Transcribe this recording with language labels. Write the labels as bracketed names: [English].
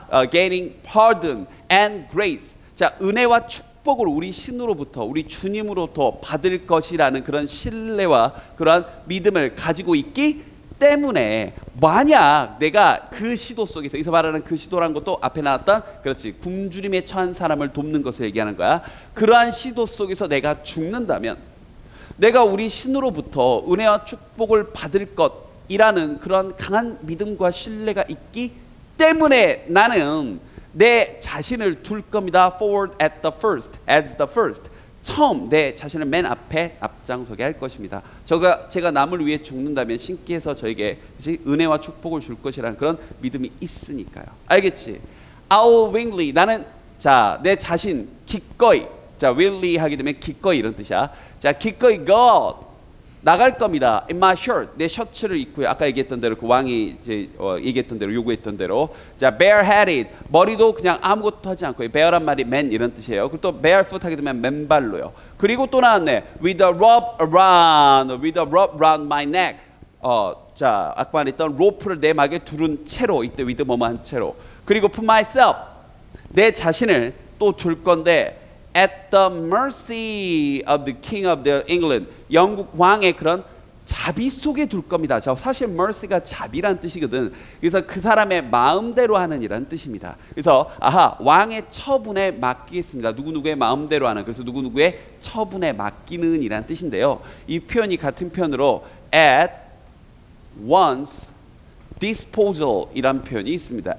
[English] gaining pardon and grace. [Korean] 자, 은혜와 축복을 우리 신으로부터, 우리 주님으로부터 받을 것이라는 그런 신뢰와 그러한 믿음을 가지고 있기 때문에 만약 내가 그 시도 속에서, 여기서 말하는 그 시도란 것도 앞에 나왔던 그렇지 굶주림에 처한 사람을 돕는 것을 얘기하는 거야. 그러한 시도 속에서 내가 죽는다면 내가 우리 신으로부터 은혜와 축복을 받을 것이라는 그런 강한 믿음과 신뢰가 있기 때문에 나는 내 자신을 둘 겁니다. [English] forward at the first, as the first. [Korean] 처음 내 자신을 맨 앞에 앞장서게 할 것입니다. 제가 남을 위해 죽는다면 신께서 저에게 은혜와 축복을 줄 것이라는 그런 믿음이 있으니까요. 알겠지? [English] I'll willingly, [Korean] 나는 자, 내 자신 기꺼이, 자, willingly 하게 되면 기꺼이 이런 뜻이야. 자, 기꺼이 go 나갈 겁니다. [English] In my shirt, [Korean] 내 셔츠를 입고요. 아까 얘기했던 대로 그 왕이 이제 얘기했던 대로 요구했던 대로. 자, bareheaded, 머리도 그냥 아무것도 하지 않고, bare란 말이 맨 이런 뜻이에요. 그리고 또 barefoot 하게 되면 맨발로요. 그리고 또 나왔네. [English] with a rope around my neck. [Korean] 자, 아까 말했던 로프를 내 막에 두른 채로, 이때 with 뭐뭐한 채로. 그리고 [English] put myself, [Korean] 내 자신을 또 둘 건데. [English] At the mercy of the King of the England, [Korean] 영국 왕의 그런 자비 속에 둘 겁니다. 자, 사실 mercy가 자비란 뜻이거든. 그래서 그 사람의 마음대로 하는 이란 뜻입니다. 그래서 왕의 처분에 맡기겠습니다. 누구누구의 마음대로 하는, 그래서 누구누구의 처분에 맡기는 이란 뜻인데요. 이 표현이 같은 표현으로 [English] at once disposal [Korean] 이란 표현이 있습니다.